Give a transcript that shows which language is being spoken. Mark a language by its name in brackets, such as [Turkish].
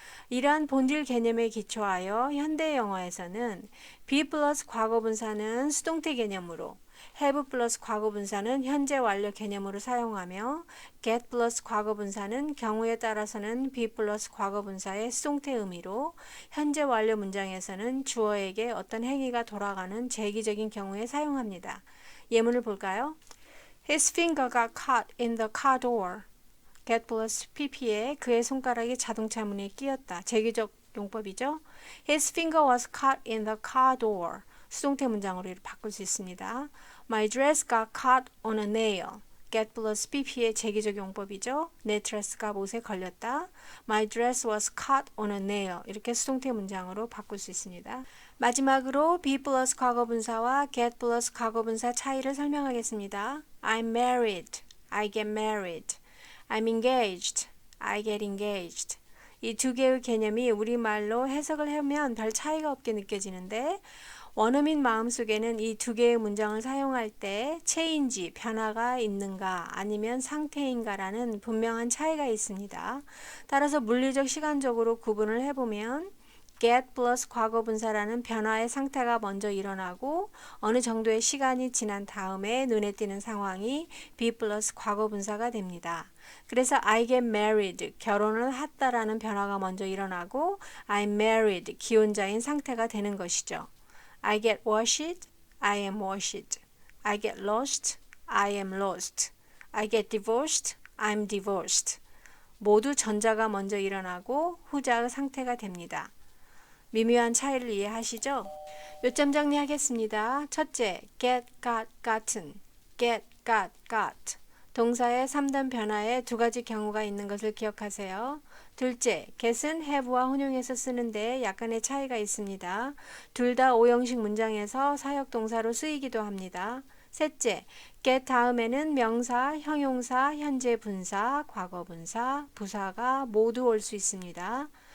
[Korean] 이러한 본질 개념에 기초하여 현대 영어에서는 be 플러스 과거분사는 수동태 개념으로 have 플러스 과거분사는 현재 완료 개념으로 사용하며 get 플러스 과거분사는 경우에 따라서는 be 플러스 과거분사의 수동태 의미로 현재 완료 문장에서는 주어에게 어떤 행위가 돌아가는 재기적인 경우에 사용합니다. 예문을 볼까요? [English] His finger got caught in the car door. [Korean] get 플러스 pp에 그의 손가락이 자동차 문에 끼었다. 재기적 용법이죠. [English] His finger was caught in the car door. [Korean] 수동태 문장으로 바꿀 수 있습니다. [English] My dress got caught on a nail. [Korean] get 플러스 pp의 재기적 용법이죠. 내 드레스가 못에 걸렸다. [English] My dress was caught on a nail. [Korean] 이렇게 수동태 문장으로 바꿀 수 있습니다. 마지막으로 be 플러스 과거분사와 get 플러스 과거분사 차이를 설명하겠습니다. [English] I'm married. I get married. I'm engaged. I get engaged. [Korean] 이 두 개의 개념이 우리말로 해석을 하면 별 차이가 없게 느껴지는데 원어민 마음속에는 이 두 개의 문장을 사용할 때 change, 변화가 있는가 아니면 상태인가라는 분명한 차이가 있습니다. 따라서 물리적 시간적으로 구분을 해보면 get 플러스 과거분사라는 변화의 상태가 먼저 일어나고 어느 정도의 시간이 지난 다음에 눈에 띄는 상황이 be 플러스 과거분사가 됩니다. 그래서 [English] I get married, [Korean] 결혼을 했다라는 변화가 먼저 일어나고 [English] I'm married, [Korean] 기혼자인 상태가 되는 것이죠. [English] I get washed, I am washed. I get lost, I am lost. I get divorced, I'm divorced. [Korean] 모두 전자가 먼저 일어나고 후자의 상태가 됩니다. 미묘한 차이를 이해하시죠? 요점 정리하겠습니다. [English] 첫째, get, got, gotten. get, got, got. [Korean] 동사의 3단 변화에 두 가지 경우가 있는 것을 기억하세요. 둘째, get은 have와 혼용해서 쓰는데 약간의 차이가 있습니다. 둘 다 오형식 문장에서 사역 동사로 쓰이기도 합니다. 셋째, get 다음에는 명사, 형용사, 현재 분사, 과거 분사, 부사가 모두 올 수 있습니다.